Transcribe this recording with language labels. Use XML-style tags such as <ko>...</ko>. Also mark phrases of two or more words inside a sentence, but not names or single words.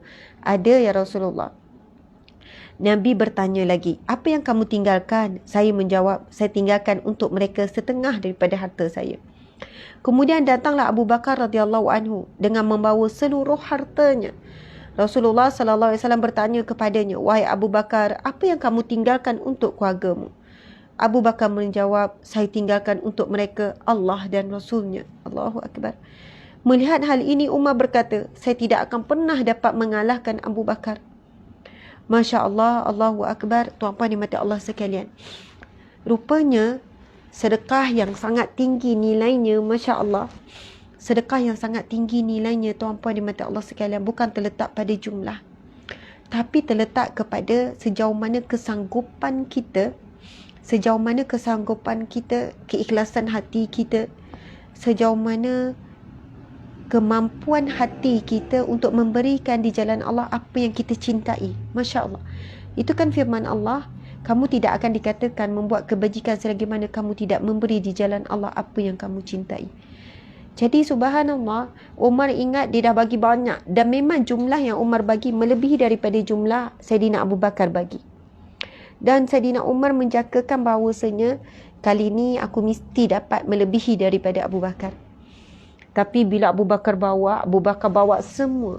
<ms>Ada</ms> <ar>يا رسول الله.</ar> <ms>Nabi bertanya lagi, apa yang kamu tinggalkan? Saya menjawab, saya tinggalkan untuk mereka setengah daripada harta saya. Kemudian datanglah Abu Bakar</ms> <ar>رضي الله عنه</ar> <ms>dengan membawa seluruh hartanya. Rasulullah</ms> <ar>صلى الله عليه وسلم</ar> <ms>bertanya kepadanya, wahai Abu Bakar, apa yang kamu tinggalkan untuk keluargamu? Abu Bakar menjawab, saya tinggalkan untuk mereka Allah dan Rasulnya.</ms> <ar>الله أكبر.</ar> <ms>Melihat hal ini, Umar berkata, saya tidak akan pernah dapat mengalahkan Abu Bakar.</ms> <ar>ما شاء الله, الله أكبر.</ar> <ms>Tuan-puan dimati Allah sekalian. Rupanya sedekah yang sangat tinggi nilainya,</ms> <ar>ما شاء الله.</ar> <ms>Sedekah yang sangat tinggi nilainya, tuan-puan di mata Allah sekalian, bukan terletak pada jumlah, tapi terletak kepada sejauh mana kesanggupan kita, keikhlasan hati kita, sejauh mana kemampuan hati kita untuk memberikan di jalan Allah apa yang kita cintai.</ms> <ar>ما شاء الله.</ar> <ms>Itu kan firman Allah, kamu tidak akan dikatakan membuat kebajikan selagi mana kamu tidak memberi di jalan Allah apa yang kamu cintai. Jadi subhanallah, Umar ingat dia dah bagi banyak, dan memang jumlah yang Umar bagi melebihi daripada jumlah Saidina Abu Bakar bagi. Dan Saidina Umar menjangkakan bahawasanya kali ni aku mesti dapat melebihi daripada Abu Bakar. Tapi bila Abu Bakar bawa semua.</ms>